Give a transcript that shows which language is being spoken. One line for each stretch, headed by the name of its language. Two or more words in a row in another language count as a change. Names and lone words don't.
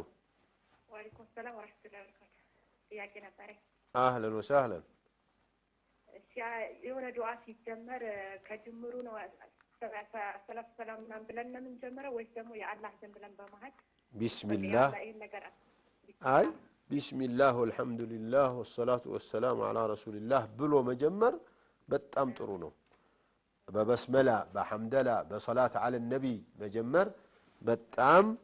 Arabic: وعليكم السلام ورحمة الله وبركاته.
Amharic: ጥያቄ ነበረኝ።
Arabic: أهلا وسهلا.
Amharic: የሆነ ዱዓ ሲጀመር ከጅምሩ ነው ሰላም ምናምን ብለን ነው የምንጀምረው ወይስ ደግሞ የአላህ ስም ብለን በመሃል ቢስሚላህ አይ
Arabic: بسم الله والحمد لله والصلاة والسلام على رسول الله
Amharic: ብሎ መጀመር በጣም ጥሩ ነው። በበስመላ በሐምደላ በሰላት
Arabic: على النبي
Amharic: መጀመር በጣም